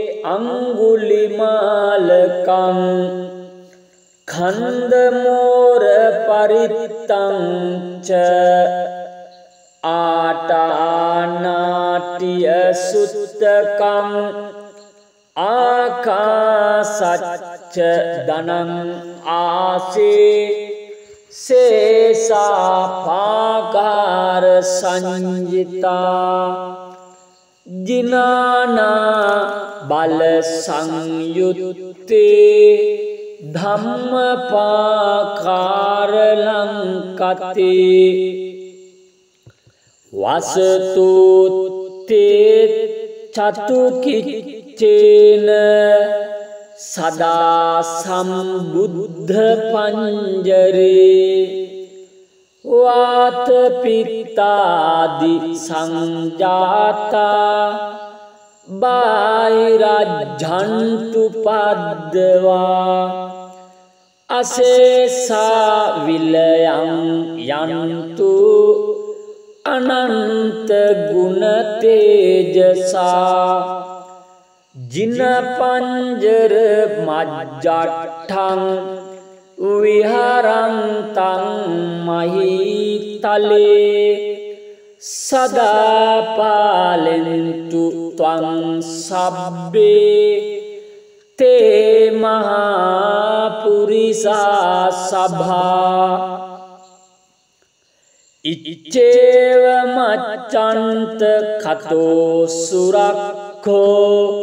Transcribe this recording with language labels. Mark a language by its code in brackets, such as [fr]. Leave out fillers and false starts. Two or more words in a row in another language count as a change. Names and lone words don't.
[pi] අංගුලිමාලකං खंदमोर परितं च आटानाट्य सुत्तकं आकाशच्च धनं आसे शेषापाकार संजिता जिनाना बल संयुत्ते ධම්මපාකාර ලංකති වසතුත්තේ චතුකිච්චේන සදා සම්බුද්ධ පංජරේ වාත පිත්තාදි සංජාතා බාහිරජ්ජන්තු පද්දවා අසේසා විලයං යන්තු අනන්ත ගුණ තේජසා ජින පංජර මජ්ජට්ඨං විහරන්තං මහීතලේ සදා පාලෙන්තු ත්වං සබ්බේ තේ මහා පුරිසා සභා ඉච්ඡේව මච්ඡන්ත කතෝ සුරක්ඛෝ